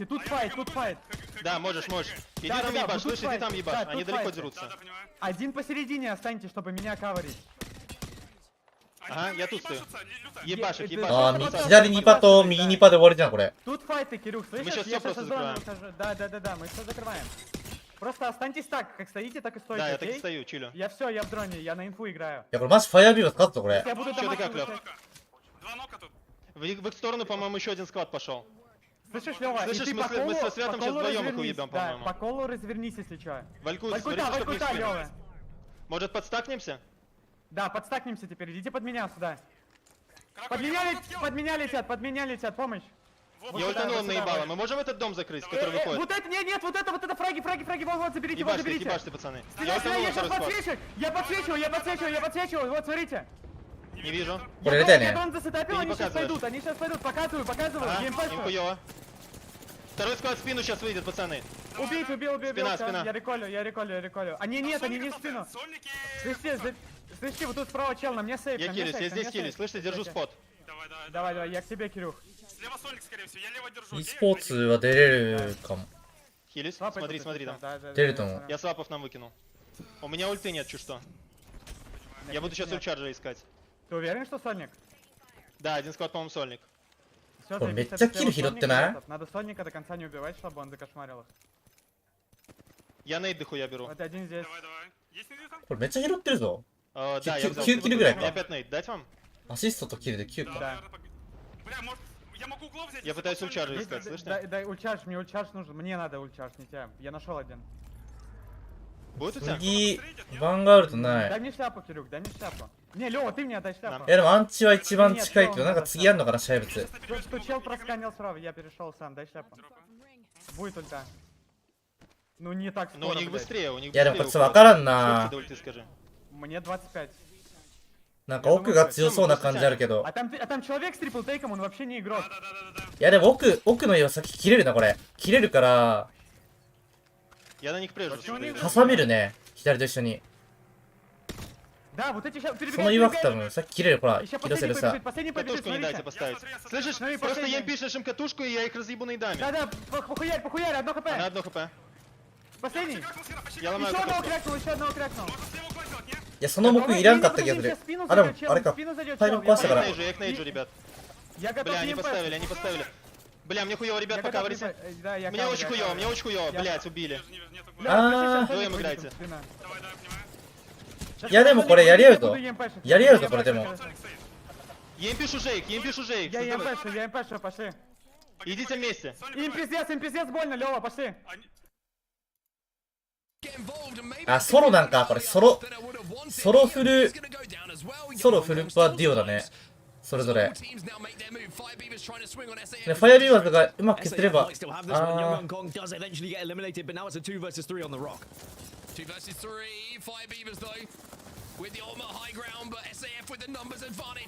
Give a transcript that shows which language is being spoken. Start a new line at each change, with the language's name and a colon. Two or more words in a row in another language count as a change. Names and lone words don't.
Russian: Тут файт. Да, можешь. Иди там ебашь, слышь, иди там ебашь. Они далеко дерутся. Один посередине останьте, чтобы меня каверить. Ага, я тут стою. Ебашек.
Japanese: あー、左2パと右2パで終わりじゃん、これ。
Russian: Тут файты, Кирюх, слышишь? Мы сейчас Я всё просто сейчас зону закрываем. выхожу. Да, мы все закрываем. Просто останьтесь так, как стоите, так и стойте, Да, я так и окей? стою, чилю. Я все, я в дроне, я на инфу играю.
Japanese: いや、これマジファイアビーバーズ勝つぞ、これ。
Russian: Я буду Чё ты дамаг как, Лёв? получать. В их сторону, по-моему, еще один склад пошел. Слышишь, Лёва, и Слышишь, ты мы по с- мы со колу- Святом по сейчас колу вдвоем их развернись. уебем, Да, по-моему. по колу развернись, если что. Вальку, Валькута, чтобы не спину. Лёва. Может, подстакнемся? Да, подстакнемся теперь, идите под меня сюда. Под меня летят, помощь. Я ультанул наебало. Мы можем этот дом закрыть, который выходит? Вот это, нет, вот это фраги, вот, заберите, Ебашьте, пацаны. Я Стреляй, ультанул я второй сейчас склад. я подсвечиваю, вот, смотрите. Не вижу.
Japanese: これ入れたいね。
Russian: Я дрон засетапил, Ты не они сейчас пойдут, показываю, Ага, геймпад. им хуёво. Второй склад в спину сейчас выйдет, пацаны. Убил, Спина, всё, спина. Я реколю. Они не в спину. Слышите, вот тут справа чел, на мне сейф. Я килюсь, я здесь килюсь. Слышите, держу спот. Давай, я к тебе, Кирюх.
Japanese: e スポーツは出れるかも。
Russian: Хилюсь, смотри там.
Japanese: 出ると思う。
Russian: Я свапов нам выкинул. У меня ульты нет, чё что. Я буду сейчас ульчарджа искать. Ты уверен, что сольник? Да, один склад, по-моему, сольник. Всё, Ой, заебись, мечта это килл сделал херот ты, сольника, на? этот. Надо сольника до конца не убивать, чтобы он закошмарил их. Я нейд дохуя беру. Вот один здесь.
Japanese: これめっちゃ拾ってるぞ。
Russian: Да, я взял.
Japanese: 9 キルぐらい
Russian: Мне
Japanese: か。
Russian: опять нейд. Дать вам?
Japanese: アシストとキルで9か。
Russian: Да. Я пытаюсь ульчарджа Есть, искать, слышите? дай ульчардж, мне ульчардж нужен. Мне надо ульчардж, не тебя. Я нашел один. Будет у тебя?
Japanese: 次、ヴァンガールドな
Russian: Дай
Japanese: い。
Russian: мне шляпу, Кирюк, дай мне шляпу. Не, Лёва, ты мне отдай шляпу.
Japanese: いやでもアンチは一番近いけど、なんか次やんのかな、試合物。
Russian: Что чел просканил справа, я перешел сам, дай шляпу. Будет ульта. Ну не так Но у скоро, них блядь. быстрее, у них
Japanese: いやでもこ
Russian: быстрее
Japanese: れちょっとわからん
Russian: Сколько
Japanese: な
Russian: до。ульты, скажи? Мне 25.
Japanese: なんか奥が強そうな感じあるけど。
Russian: А там человек с
English: triple take,
Russian: он вообще не игрок.
Japanese: いやでも奥の岩先切れるな、これ。切れるから、
Russian: Я на них прежу. Почему
Japanese: 挟めるね。左と一緒に。
Russian: Да, вот эти сейчас
Japanese: その岩多分さっき切れる、ほら、
Russian: Еще
Japanese: キロセルさ。
Russian: последний побежит, Катушку не дайте смотрите. поставить. Слышишь? Ну и Просто последний. я им пишешь им катушку, и я их разъебу нейдами. Да, похуярь, одно хп. Она одно хп. Последний. Я ломаю Еще одного катушку. крякнул.
Japanese: いや、その木いらんかった気がする。あ、でも、あれか。タイム壊したから。
Russian: Я их нейджу, ребят. Я готов Бля, они EMP. поставили. Бля, мне хуёво, ребят, Я пока готов вырисите. EMP. Да, я Мне очень хуёво, блядь, убили.
Japanese: あー。
Russian: Вдвоем играйте.
Japanese: いやでもこれやり合うぞ。やり合うぞ、これでも。
Russian: Я им пишу жейк. Я EMP, пошли. Идите вместе. Им пиздец больно, Лёва, пошли.
Japanese: あ、ソロなんか、これ、ソロフルパディオだね。それぞれ。で、ファイアビーバーズがうまく消せれば。あー。
English: 2 versus 3, 5 beavers though, with the ultimate high ground, but SAF with the numbers advantage.